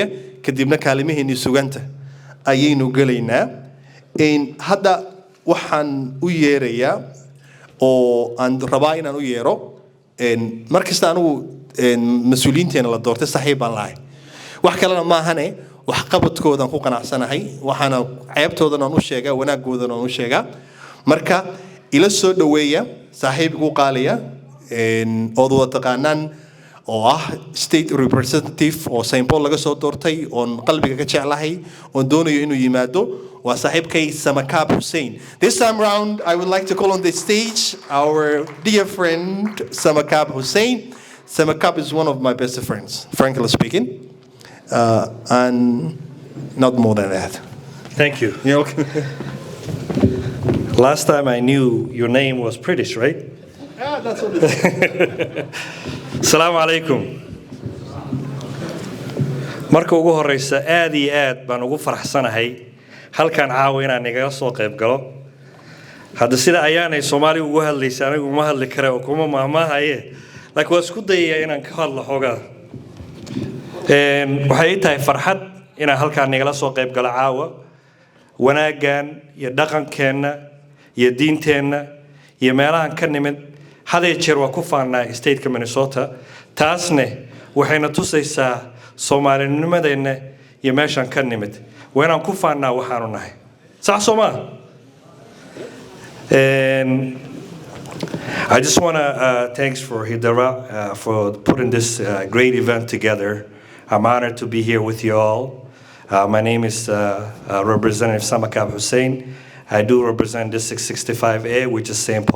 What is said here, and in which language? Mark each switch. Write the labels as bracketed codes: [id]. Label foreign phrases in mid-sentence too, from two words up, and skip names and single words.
[so] kadibna kaalimihiina suganta ayaynu galaynaa hadda waxaan u yeerayaa oo aan rabaa inaan u yeero markasta anigu mas'uuliyiinteena la doortay saaxiib baan lahay wax kalena ma ahane wax qabadkoodan ku qanacsanahay waxaana ceebtoodan aan u sheegaa wanaagoodan aan u sheegaa marka ila soo dhaweeya saaxiibku qaaliya oo wada taqaanaan oo ah [en] state representative [so] oo St. Paul laga soo doortay oon qalbiga ka jeclahay oon doonayo inuu yimaado waa saaxiibkay Samakab Hussein. [en] This time round I would like to call on the stage our dear friend Samakab Hussein. Samakab is one of my best friends, frankly speaking, and not more than that. Thank you. Last time I knew your name was British, right? Yeah, that's what it is. [ar] السلام عليكم. [so] Marka ugu horeysa aad iyo aad baan ugu faraxsanahay halkan caawa inaan igaga soo qayb galo. Hadda sida ayaanay Soomaali ugu hadlaysaa anigu ma hadli karo oo kuma maahmaahaye laakiin waa isku dayayaa inaan ka hadlo xogaa. Waxay tahay farxad inaan halkan igala soo qayb galo caawa. Wanaagan iyo dhaqankeena iyo diinteena iyo meelahan ka nimid hadee jeer waa ku faanaa state-ka Minnesota taasne waxayna tusaysaa Soomaalinimadeena iyo meeshan ka nimid waanaan ku faanaa waxaanu nahay sax Soomaa. [en] I just want to thanks for Hay'ada for putting this great event together. I'm honored to be here with you all. My name is Representative Samakab Hussein. I do represent District 65A, which is St.